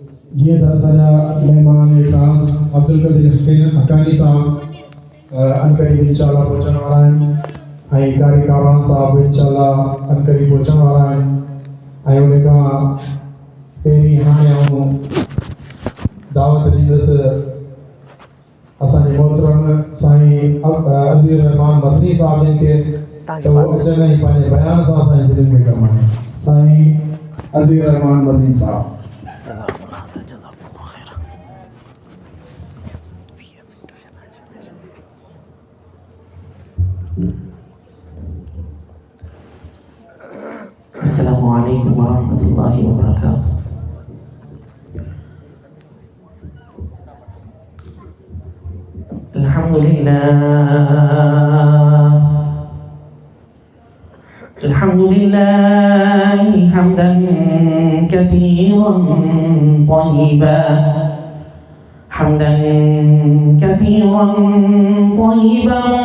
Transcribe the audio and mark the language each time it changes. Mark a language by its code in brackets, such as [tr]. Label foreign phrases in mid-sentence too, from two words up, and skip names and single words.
[ur] جی درسنا مہمان خاص عبدالقدیر حقانی صاحب انقریب انشاءاللہ پہنچنے والا ہیں [sd] ऐं कारी कावरान साहब इंशाल्लाह अंकरी पहुचण वारा आहिनि ऐं उन खां पहिरीं हाणे आऊं दावत ॾींदुसि असांजे मोहतरम साईं अज़ीज़ रहमान मदनी साहब जिन खे त उहो अचनि ऐं पंहिंजे बयान सां असांजे दिलि में कमाइनि साईं अज़ीज़ रहमान मदनी साहब [ar] السلام علیکم ورحمۃ اللہ وبرکاتہ. الحمد للہ حمدا كثيرا طيبا حمدا كثيرا طيبا